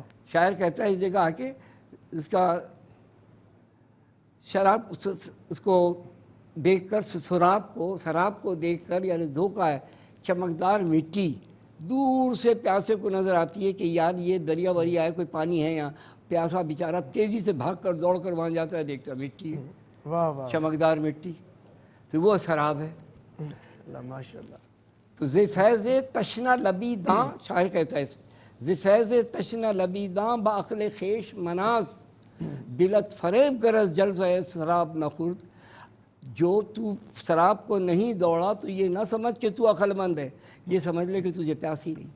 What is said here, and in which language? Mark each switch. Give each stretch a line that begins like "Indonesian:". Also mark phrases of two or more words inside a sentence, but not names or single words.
Urdu: شاعر کہتا ہے اس جگہ آ کے، اس کا شراب اس کو دیکھ کر، شراب کو دیکھ کر یعنی دھوکہ ہے، چمکدار مٹی دور سے پیاسے کو نظر آتی ہے کہ یار یہ دریا وریا ہے، کوئی پانی ہے یہاں، پیاسا بیچارہ تیزی سے بھاگ کر دوڑ کر وہاں جاتا ہے، دیکھتا مٹی ہے، واہ واہ چمکدار مٹی، تو وہ شراب ہے۔
Arabic: اللہ ماشاء اللہ۔
Persian: تو ز فیض تشنہ لبی داں،
Urdu: شاعر کہتا ہے
Persian: ز فیض تشنہ لبی داں بعقل خیش مناز، دلت فریب گرز جلوہ شراب نہ خورد۔
Urdu: جو تو شراب کو نہیں دوڑا تو یہ نہ سمجھ کہ تو عقل مند ہے، یہ سمجھ لے کہ تجھے پیاس ہی نہیں۔